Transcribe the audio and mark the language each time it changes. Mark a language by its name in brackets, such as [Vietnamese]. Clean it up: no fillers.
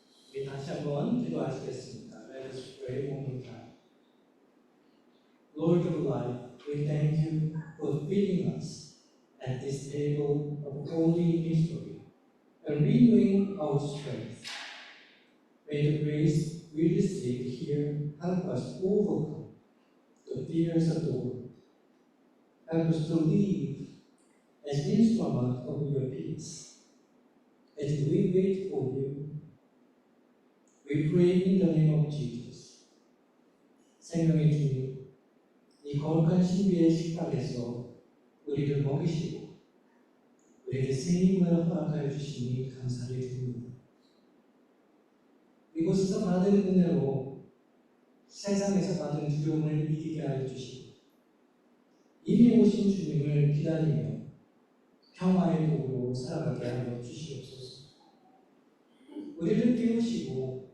[Korean] 우리 다시 한번 기도하시겠습니다. [English] Let us pray one more time. Lord of life, we thank you for feeding us at this table of holy mystery and renewing our strength. May the grace we receive here help us overcome the fears of the world. Help us to live as instruments of your peace. As we wait for you, we pray in the name of Jesus. [Korean] 생명의 주님, 이 거룩한 신비의 식탁에서 우리를 먹이시고 우리에게 새 힘을 허락하여 주시니 감사를 드립니다. 이곳에서 받은 은혜로 세상에서 받은 두려움을 이기게 하여 주시고 이미 오신 주님을 기다리며 평화의 도로 살아가게 하여 주시옵소서. 우리를 깨우시고